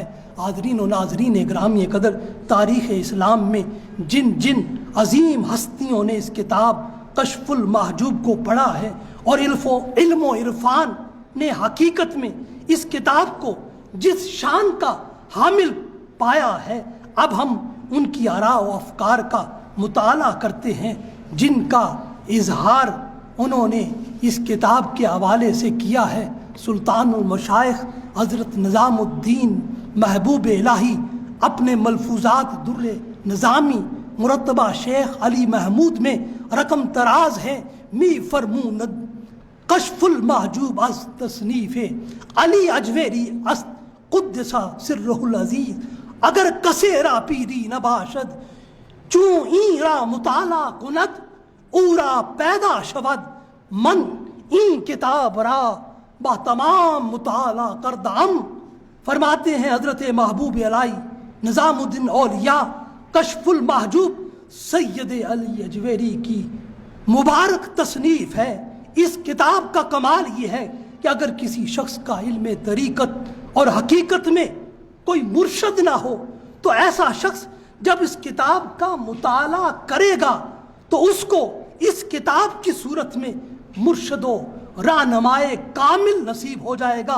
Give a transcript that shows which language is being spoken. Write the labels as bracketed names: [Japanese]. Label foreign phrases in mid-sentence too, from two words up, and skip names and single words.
[Urdu] حاضرین و ناظرین گرامی قدر، تاریخ اسلام میں جن جن عظیم ہستیوں نے اس کتاب کشف المحجوب کو پڑھا ہے اور علم و عرفان نے حقیقت میں اس کتاب کو جس شان کا حامل پایا ہے، اب ہم ان کی آراء و افکار کا مطالعہ کرتے ہیں جن کا اظہار انہوں نے اس کتاب کے حوالے سے کیا ہے۔ سلطان المشائخ حضرت نظام الدین محبوب الہی اپنے ملفوظات در نظامی مرتبہ شیخ علی محمود میں رقم تراز ہے، [Persian] می فرموند کشف المحجوب از تصنیف علی اجویری است [Arabic] قدس سرہ العزیز، [Persian] اگر کسے را پیری نباشد چون این را مطالعہ کند او را پیدا شود، من این کتاب را با تمام مطالعہ کردم۔ [Urdu] فرماتے ہیں حضرت محبوب الہی نظام الدین اولیاء کشف المحجوب سید علی اجویری کی مبارک تصنیف ہے۔ اس کتاب کا کمال یہ ہے کہ اگر کسی شخص کا علم طریقت اور حقیقت میں کوئی مرشد نہ ہو تو ایسا شخص جب اس کتاب کا مطالعہ کرے گا تو اس کو اس کتاب کی صورت میں مرشد و رہنمائے کامل نصیب ہو جائے گا۔